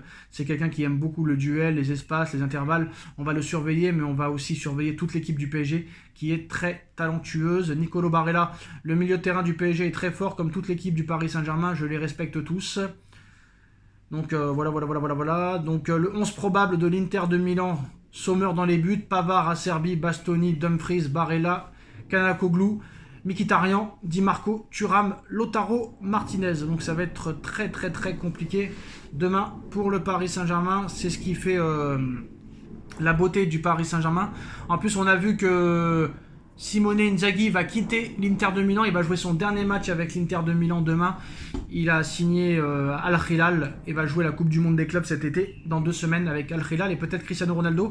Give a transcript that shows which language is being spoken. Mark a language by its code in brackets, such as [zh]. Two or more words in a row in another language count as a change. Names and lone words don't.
[fr] C'est quelqu'un qui aime beaucoup le duel, les espaces, les intervalles. On va le surveiller, mais on va aussi surveiller toute l'équipe du PSG qui est très talentueuse. Nicolo Barella, le milieu de terrain du PSG est très fort, comme toute l'équipe du Paris Saint-Germain. Je les respecte tous. Donc voilà. Donc le 11 probable de l'Inter de Milan, Sommer dans les buts, Pavard, Acerbi, Bastoni, Dumfries, Barella, Kanakoglu, Mkhitaryan, Di Marco, Thuram, Lautaro Martinez. Donc ça va être très compliqué demain pour le Paris Saint-Germain. C'est ce qui fait la beauté du Paris Saint-Germain. En plus, on a vu que Simone Inzaghi va quitter l'Inter de Milan. Il va jouer son dernier match avec l'Inter de Milan demain. Il a signé Al Hilal et va jouer la Coupe du Monde des clubs cet été, dans 2 semaines, avec Al Hilal et peut-être Cristiano Ronaldo.